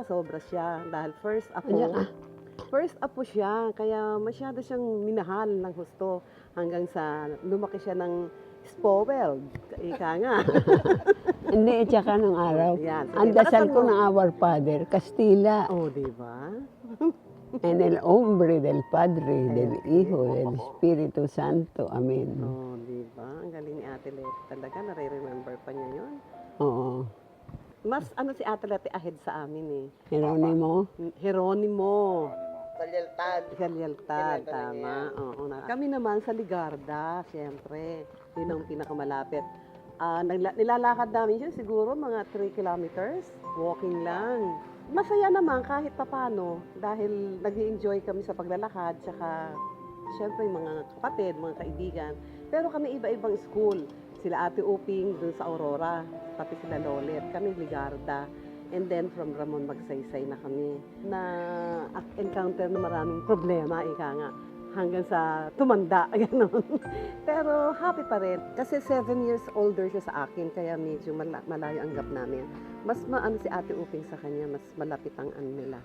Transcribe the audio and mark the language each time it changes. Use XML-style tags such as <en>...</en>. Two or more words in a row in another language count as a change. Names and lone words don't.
<tl>Sobra siya. Dahil</tl> <en>first apo. First apo</en> <tl>siya. Kaya masyado siyang minahal ng gusto. Hanggang sa lumaki siya ng spoiled. Ika nga. Hindi, tsaka nung araw. Yan, sige. Ang dasal Lakasan ko mo. ng</tl> <en>Our Father,</en> <tl>Kastila. Oh, di ba?</tl> <es>En el nombre del Padre, del Hijo, del Espíritu Santo. Amen.</es> <tl>Oh, di ba? Ang galing ni Ate Leti talaga. Nare-remember pa niya yun. Oo. Mas si Ate Leti ahead sa amin eh. Jeronimo. Jeronimo. Talyaltad. Galyaltad, Kinwento na tama. niya. Oo, kami naman sa Ligarda, siyempre. Yun ang pinakamalapit. Nilalakad namin yun siguro mga</tl> <en>3 kilometers. Walking lang.</en> <tl>Masaya naman kahit papano dahil nag-enjoy kami sa paglalakad. Tsaka, siyempre, mga kapatid, mga kaibigan. Pero kami iba-ibang school. Sila Ate Uping dun sa Aurora, pati sila Lolet. Kami Ligarda.</tl> <en>And then from Ramon Magsaysay na kami.</en> <tl>Na-encounter na maraming problema, ika nga. Hanggang sa tumanda, gano'n. Pero happy pa rin. Kasi 7 years older siya sa akin, kaya medyo malayo ang gap namin. Mas maano si Ate Uping sa kanya, mas malapit ang ano nila.</tl>